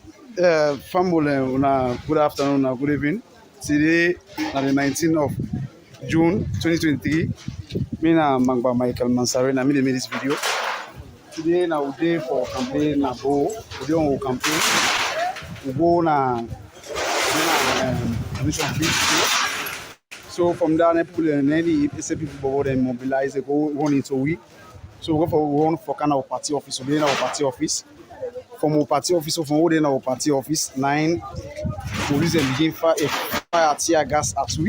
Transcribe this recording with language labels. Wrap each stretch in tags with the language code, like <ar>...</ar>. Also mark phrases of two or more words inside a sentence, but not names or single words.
<kri>family, good afternoon, good evening. Today, on the 19th of June 2023. Me na Mangba Michael Mansare na me dey make this video. Today na we dey for campaign na Bo. We dey on campaign. We go na commission field. So from there, people and any people they mobilize, they go run into we. So we go for run for kind of party office. So we in our party office. From our party office, so from within our party office, 9 police and begin fire tear gas at we.</kri>